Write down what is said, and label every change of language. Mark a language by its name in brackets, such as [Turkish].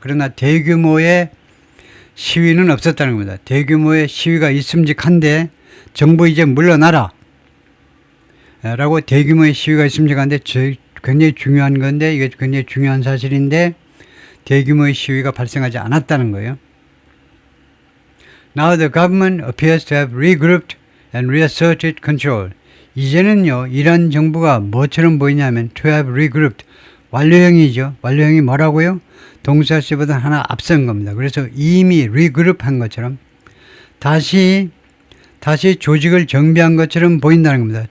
[Korean] 그러나 대규모의 시위는 없었다는 겁니다. 대규모의 시위가 있음직한데 정부 이제 물러나라 라고 대규모의 시위가 있음직한데 굉장히 중요한 건데, 이게 굉장히 중요한 사실인데 대규모의 시위가 발생하지 않았다는 거예요. [English] Now the government appears to have regrouped and reasserted control. [Korean] 이제는요, 이란 정부가 뭐처럼 보이냐면 [English] to have regrouped, [Korean] 완료형이죠. 완료형이 뭐라고요? 동사시보다 하나 앞선 겁니다. 그래서 이미 regroup 한 것처럼 다시 조직을 정비한 것처럼 보인다는 겁니다.